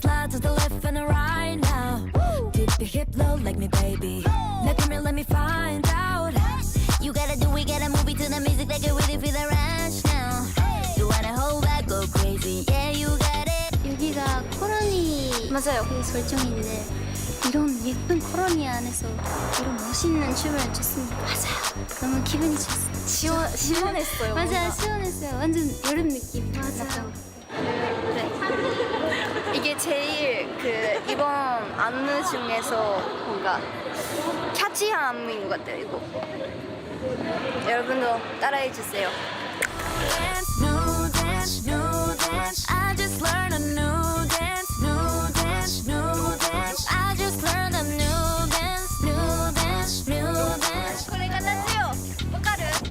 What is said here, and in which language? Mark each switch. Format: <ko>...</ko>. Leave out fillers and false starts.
<en>to the left and the right now. Dip your hip low like me, baby. Look at me, let me find out. You gotta do, we gotta move it to the music like you really feel the rush now. You wanna hold back, go crazy, yeah, you got it.</en> <ko>여기가 코로니 맞아요. 그 설정인데 이런 예쁜 코로니 안에서 이런 멋있는 춤을 췄습니다. 맞아요. 너무 기분이 좋았어요. 시원했어요. 맞아요, 뭔가. 시원했어요. 완전 여름 느낌. 맞아요. 네. 이게 제일 그 이번 안무 중에서 뭔가 캐치한 안무인 것 같아요. 이거. 여러분도 따라해 주세요.</ko> <en>Dance, new dance, new dance. I just learned a new dance, new dance, new dance. I just learned a new dance, new dance, new dance.</en> <ja>これがなんだよ。わかる？</ja>